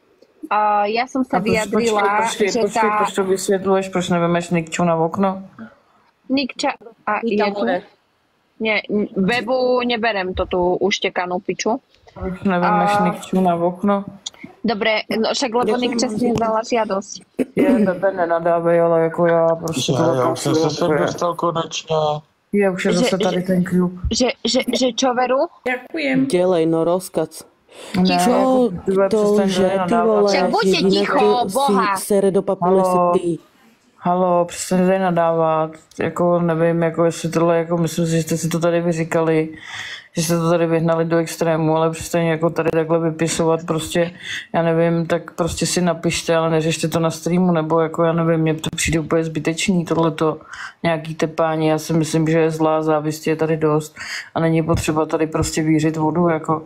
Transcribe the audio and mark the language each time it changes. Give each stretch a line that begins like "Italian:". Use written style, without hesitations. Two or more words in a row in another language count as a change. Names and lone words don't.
Slovak: Ja som sa vyjadrila, že tá...
Czech: Proč to vysvětluješ, proč nevemeš Nikču na okno? Nikča... A je tu?
Slovak: Nie, Bebu neberem to tú uštekanú piču.
Czech: Proč nevemeš Nikču na okno?
Slovak: Dobre, no však lebo Nikča si nedala žiadosť.
Czech: Je, Bebe, nenadávej, ale jako já prostě... Já už jsem se sem dostal konečně. Je, už je zase tady ten klub.
Slovak: Že čo, Veru? Ďakujem.
Czech: Delej, no rozkac. Ne,
Slovak: Čo to,
Czech: že ty vole,
Slovak: Však buďte jediné, ticho,
Czech: kdo Boha.
Slovak: si sere do papule si
Czech: Halo. ty. Halo, přestaň tady nadávat, jako nevím, jako jestli tohle, jako myslím si, že jste si to tady vyříkali, že jste to tady vyhnali do extrému, ale přestaň jako tady takhle vypisovat, prostě, já nevím, tak prostě si napište, ale neřešte to na streamu, nebo jako já nevím, mně to přijde úplně zbytečný, tohleto, nějaký tepání, já si myslím, že je zlá závistě je tady dost a není potřeba tady prostě vířit vodu, jako...